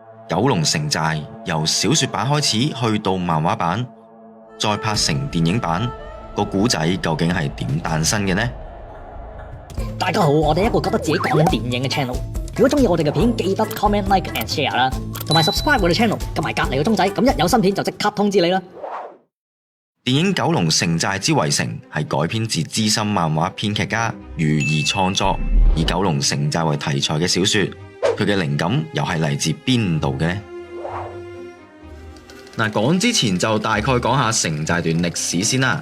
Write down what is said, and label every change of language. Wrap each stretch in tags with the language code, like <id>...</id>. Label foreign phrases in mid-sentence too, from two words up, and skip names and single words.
<yue>九龍城寨由小說版開始去到漫畫版，再拍成電影版，個古仔究竟係點誕生嘅呢？大家好，我哋一個覺得自己講緊電影嘅 channel。如果中意我哋嘅片，記得</yue> <en>comment、like and share</en> <yue>啦，同埋 subscribe 我哋 channel， 撳埋隔籬個鐘仔，咁一有新片就即刻通知你啦。電影《九龍城寨之圍城》係改編自資深漫畫編劇家余兒創作，以九龍城寨為題材嘅小說。佢嘅靈感又係嚟自邊度嘅呢？講之前就大概講下城寨段歷史先啦。</yue>